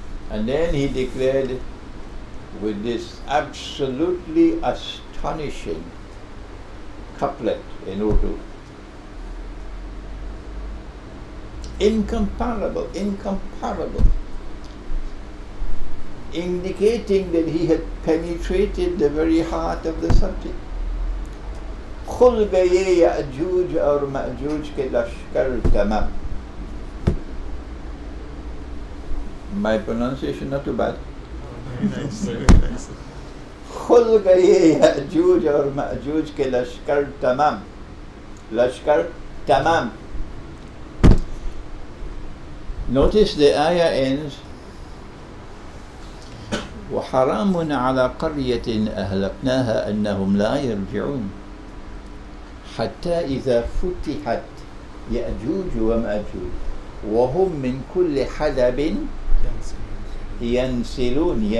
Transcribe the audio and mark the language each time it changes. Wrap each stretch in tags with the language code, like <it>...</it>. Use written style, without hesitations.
<en>And then he declared with this absolutely astonishing couplet in Urdu. Incomparable, incomparable. Indicating that he had penetrated the very heart of the subject.</en> <ur>खुल गए याजूज और माजूज के लश्कर तमाम.</ur> <en>My pronunciation not too bad.</en> <ur>खुल गए याजूज और माजूज के लश्कर तमाम. लश्कर तमाम.</ur> <en>Notice the ayah ends</en> <ar>وحرام على قرية أهلكناها أنهم لا يرجعون حتى إذا فتحت يأجوج ومأجوج وهم من كل حدب ينسلون.</ar>